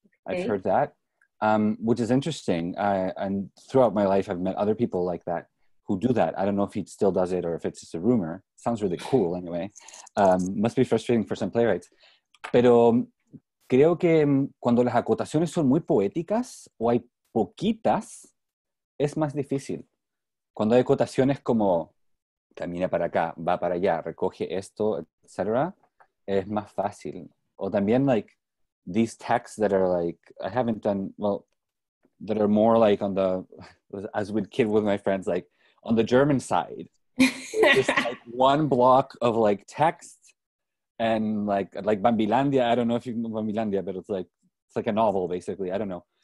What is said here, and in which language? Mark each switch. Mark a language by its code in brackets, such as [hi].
[en] Okay. I've heard that, which is interesting. And throughout my life, I've met other people like that who do that. I don't know if he still does it or if it's just a rumor. Sounds really cool anyway. Must be frustrating for some playwrights. [es] Pero creo que cuando las acotaciones son muy poéticas o hay poquitas, es más difícil. Cuando hay acotaciones como camina para acá, va para allá, recoge esto, etc., es más fácil. O también [en] like these texts that are like, I haven't done, well, that are more like on the, as would kid with my friends, like on the German side. Just like one block of like text. And like Bambilandia, I don't know if you know Bambilandia, but it's like a novel basically. I don't know.